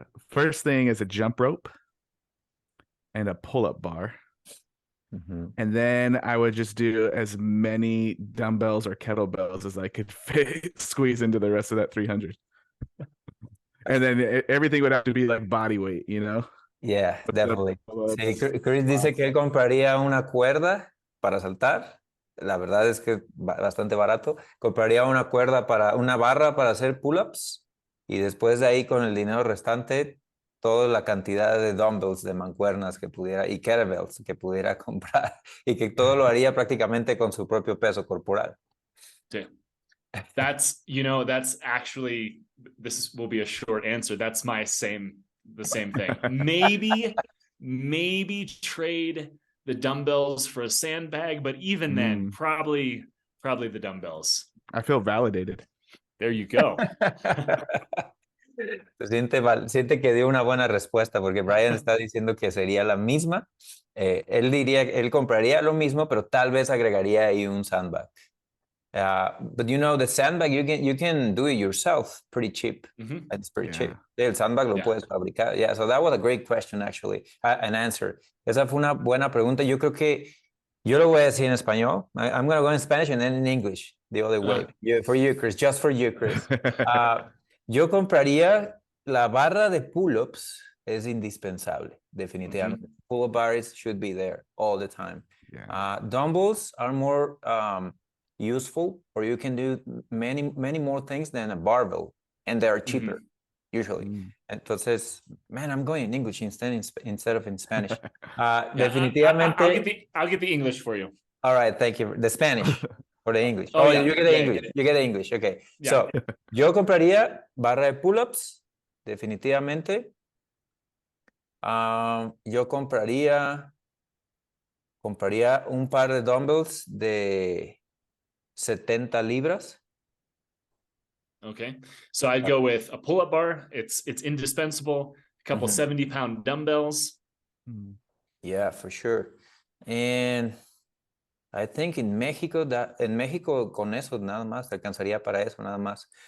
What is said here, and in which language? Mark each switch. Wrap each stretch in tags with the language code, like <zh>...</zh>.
<en>First thing is a jump rope and a pull-up bar. Mm-hmm. And then I would just do as many dumbbells or kettlebells as I could squeeze into the rest of that 300. And then everything would have to be like body weight, you know? Yeah, definitely.</en> <es>Sí, Chris dice que él compraría una cuerda para saltar. La verdad es que bastante barato. Compraría una cuerda una barra para hacer pull-ups y después de ahí con el dinero restante toda la cantidad de dumbbells, de mancuernas que pudiera y kettlebells que pudiera comprar y que todo lo haría prácticamente con su propio peso corporal. Sí.</es> <en>That's actually, will be a short answer. That's the same thing. Maybe trade the dumbbells for a sandbag, but even then, probably the dumbbells. I feel validated. There you go.</en> <es>Siente que dio una buena respuesta porque Brian está diciendo que sería la misma. Él compraría lo mismo, pero tal vez agregaría ahí un sandbag.</es> <en>But you know, the sandbag you can do it yourself pretty cheap. Mm-hmm. It's pretty cheap.</en> <es>El sandbag lo puedes fabricar.</es> <en>Yeah, so that was a great question actually, an answer.</en> <es>Esa fue una buena pregunta. Yo creo que yo lo voy a decir en español.</es> <en>I'm going to go in Spanish and then in English the other way. For you, Chris. Just for you, Chris.</en> <es>Yo compraría la barra de pull-ups. Es indispensable, definitivamente. Mm-hmm.</es> <en>Pull-up bars should be there all the time. Yeah. Dumbbells are more useful, or you can do many more things than a barbell, and they are cheaper, usually. Entonces, man, I'm going in English instead of in Spanish.</en> <es>Definitivamente.</es> <en>I'll get the English for you. All right, thank you. The Spanish or the English. Yeah. You get the English. You get the English. Okay. Yeah. So,</en> <es>yo compraría barra de pull-ups, definitivamente. Yo compraría un par de dumbbells de 70 libras.</es> <en>Okay. So I'd go with a pull-up bar. It's indispensable. A couple 70-pound dumbbells. Yeah, for sure. And I think in Mexico</en> <es>con eso nada más, te alcanzaría para eso nada más.</es>